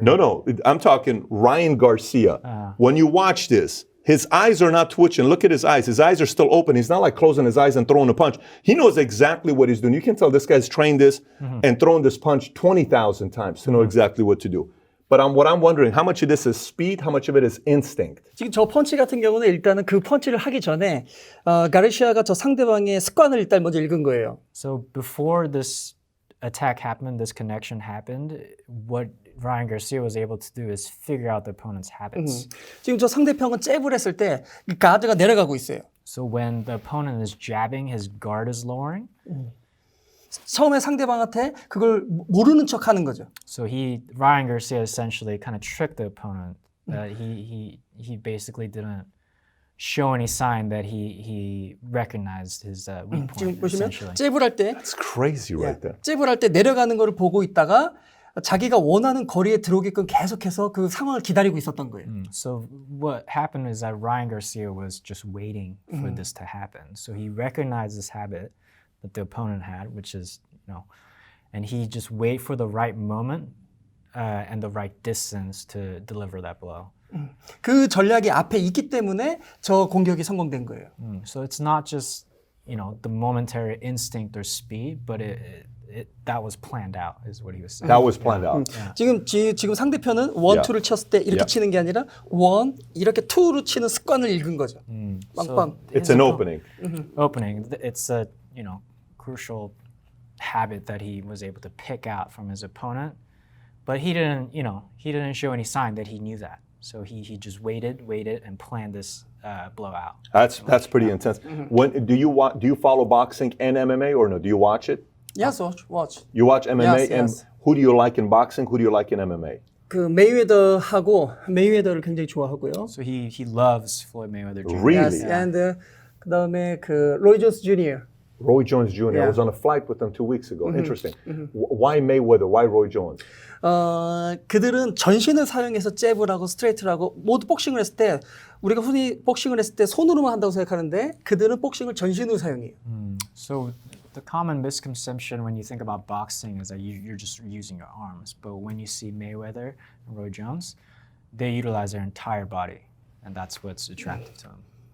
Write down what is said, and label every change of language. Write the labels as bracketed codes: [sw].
[en] No, I'm talking Ryan Garcia. When you watch this, his eyes are not twitching. Look at his eyes. His eyes are still open. He's not like closing his eyes and throwing a punch. He knows exactly what he's doing. You can tell this guy's trained this and thrown this punch 20,000 times to know exactly what to do. But what I'm wondering, how much of this is speed? How much of it is instinct? [ko] 지금 저 펀치 같은 경우는 일단은 그 펀치를 하기 전에 가르시아가 저 상대방의 습관을 일단 먼저 읽은 거예요. [en] So before this attack happened, this connection happened, what Ryan Garcia was able to do is figure out the opponent's habits. [ko] 지금 저 상대편은 잽을 했을 때 이 가드가 내려가고 있어요. [en] So when the opponent is jabbing, his guard is lowering. [ko] 처음에 상대방한테 그걸 모르는 척 하는 거죠. [en] So Ryan Garcia essentially kind of tricked the opponent. He basically didn't show any sign that he recognized his weak point. [ko] 지금 보시면 [en] Essentially. [ko] 잽을 할 때 [en] It's crazy right there. [ko] 잽을 할 때 내려가는 거를 보고 있다가 자기가 원하는 거리에 들어오게끔 계속해서 그 상황을 기다리고 있었던 거예요. [en] So what happened is that Ryan Garcia was just waiting for this to happen. So he recognized this habit that the opponent had, which is, and he just wait for the right moment and the right distance to deliver that blow. [ko] 그 전략이 앞에 있기 때문에 저 공격이 성공된 거예요. [en] So it's not just, the momentary instinct or speed, but that was planned out, is what he was saying. That was planned out. [ko] 지금 상대편은 원, 투를 쳤을 때 이렇게 치는 게 아니라 원, 이렇게 투로 치는 습관을 읽은 거죠. 빵빵. [en] It's an opening. Opening. It's a, crucial habit that he was able to pick out from his opponent, But he didn't, he didn't show any sign that he knew that. So he just waited, and planned this blowout. That's pretty intense. When do you follow boxing and MMA or no? Do you watch it? Yes, watch. You watch MMA and yes. who do you like in boxing? Who do you like in MMA? [ko] 그 메이웨더를 굉장히 좋아하고요. [en] So he loves Floyd Mayweather Jr. Really? Yes, and [ko] 그다음에 그 로이 존스 Jr. [en] Roy Jones Jr. I Yeah. was on a flight with them 2 weeks ago. Interesting. Why Mayweather? Why Roy Jones? [ko] 그들은 전신을 사용해서 잽을 하고 스트레이트를 하고 모두 복싱을 했을 때 우리가 흔히 복싱을 했을 때 손으로만 한다고 생각하는데 그들은 복싱을 전신으로 사용해요. [en] So the common misconception when you think about boxing is that you're just using your arms. But when you see Mayweather and Roy Jones, they utilize their entire body. And that's what's attractive to them.